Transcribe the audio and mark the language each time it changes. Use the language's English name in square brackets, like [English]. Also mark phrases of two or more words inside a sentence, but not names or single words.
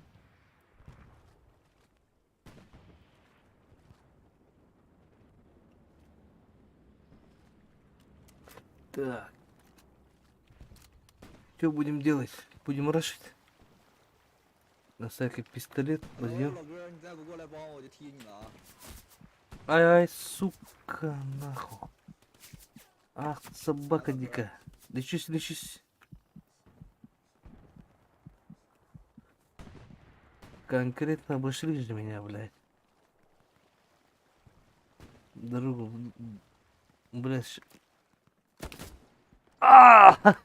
[Russian] Так. Что будем делать? Будем рашить? На всякий пистолет [Chinese] 老哥， [Russian] возьмем. [Chinese] 老哥，你再不过来帮我，我就踢你了啊！ Ай-ай, [Russian] сука, нахуй. Ах, собака дикая. Лечись, лечись. Конкретно обошли же меня, блядь. Дорогу, блядь. А!